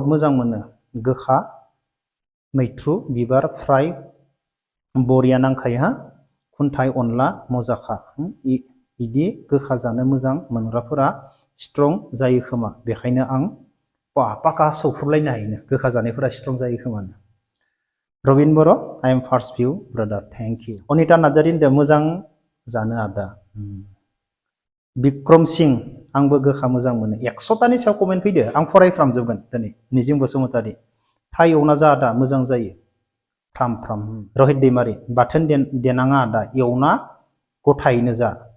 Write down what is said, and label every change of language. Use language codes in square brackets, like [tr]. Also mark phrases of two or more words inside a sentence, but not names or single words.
[brx] मोजां मोनो गोखा मैथ्रु बिबार फ्राय बरिया नांखायो हा खुन्थाइ अनला मजाखा इदि गोखा जानो मोजां मोनग्राफोरा स्ट्रं जायो खोमा बेखायनो आं पाका सौख्रुबलायनो हायोनो गोखा जानायफोरा स्ट्रं जायो खोमानो रबिन बर' [en] I am first view brother thank you [brx] अनिता नार्जारि होनदों मोजां जानो आदा बिक्रम सिं आंबो गोखा मोजां मोनो 100तानि सायाव कमेन्ट फैदो आं फरायफ्रामजोबगोन दिनै निजिम बसुमतारी थाइ एवना जा आदा मोजां जायो फ्राम रहित दैमारि बाथोन देनाङा आदा एवना गथायैनो जा